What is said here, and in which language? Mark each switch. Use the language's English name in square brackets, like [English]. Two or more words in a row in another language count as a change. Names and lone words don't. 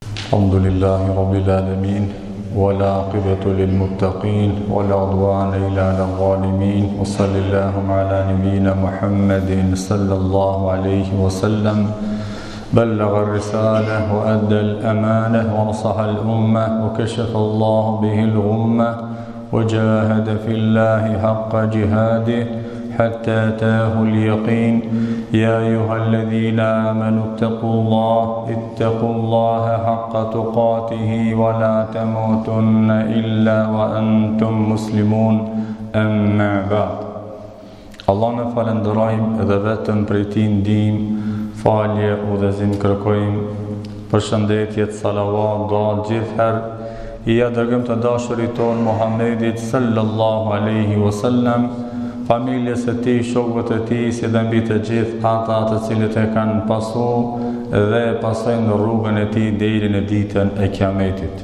[Arabic] الحمد لله رب العالمين والعاقبة للمتقين ولا عدوان إلا على الظالمين وصلى اللهم على نبينا محمد صلى الله عليه وسلم بلغ الرسالة وأدى الأمانة ونصح الأمة وكشف الله به الغمة وجاهد في الله حق جهاده حتى أتاه اليقين يا أيها الذين آمنوا اتقوا الله حق تقاته ولا تموتن إلا وأنتم مسلمون أما بعد [Albanian] Allah në falenderojmë dhe vetëm prej Tij ndihmë, falje, udhëzim kërkojmë, përshëndetjet, salavat, dua gjithherë I dërgojmë të dashurit tonë Muhammedit [Arabic] صلى الله عليه وسلم, [Albanian] familjes e tij, shokëve të tij, si dhe mbi të gjithë ata të cilët e kanë pasu dhe pasojnë në rrugën e tij deri në ditën e Kiametit.